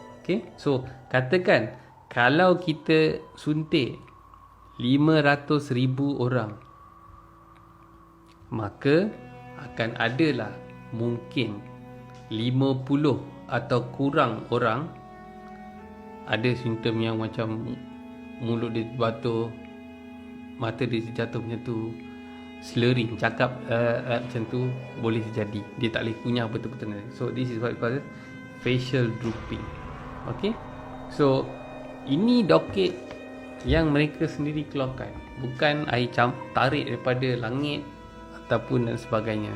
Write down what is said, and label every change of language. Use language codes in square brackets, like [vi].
[ms] Okay, so katakan kalau kita suntik 500,000 orang, maka akan adalah mungkin 50 atau kurang orang ada simptom yang macam mulut dia batuk, mata dia jatuh macam tu, slurring, cakap macam tu boleh terjadi. Dia tak boleh kunyah betul-betul. [en] So this is what we call facial drooping. [ms] Okay, so ini doket yang mereka sendiri keluarkan, bukan I tarik daripada langit ataupun dan sebagainya.